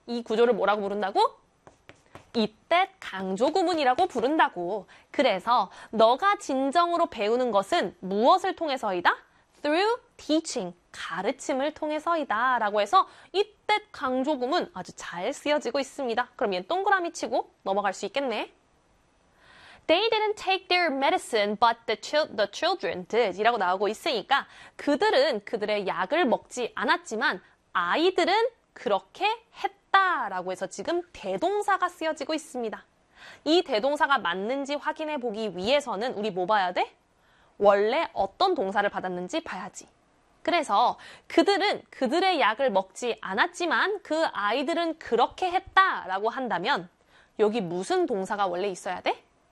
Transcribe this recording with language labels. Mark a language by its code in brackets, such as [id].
[ko] 이 구조를 뭐라고 부른다고? 이때 강조구문이라고 부른다고. 그래서 너가 진정으로 배우는 것은 무엇을 통해서이다? [en] Through teaching, [ko] 가르침을 통해서이다 라고 해서 이때 강조구문 아주 잘 쓰여지고 있습니다. 그럼 얘 동그라미 치고 넘어갈 수 있겠네. [en] They didn't take their medicine, but the children did. [ko] 이라고 나오고 있으니까 그들은 그들의 약을 먹지 않았지만 아이들은 그렇게 했다라고 해서 지금 대동사가 쓰여지고 있습니다. 이 대동사가 맞는지 확인해 보기 위해서는 우리 뭐 봐야 돼? 원래 어떤 동사를 받았는지 봐야지. 그래서 그들은 그들의 약을 먹지 않았지만 그 아이들은 그렇게 했다라고 한다면 여기 무슨 동사가 원래 있어야 돼?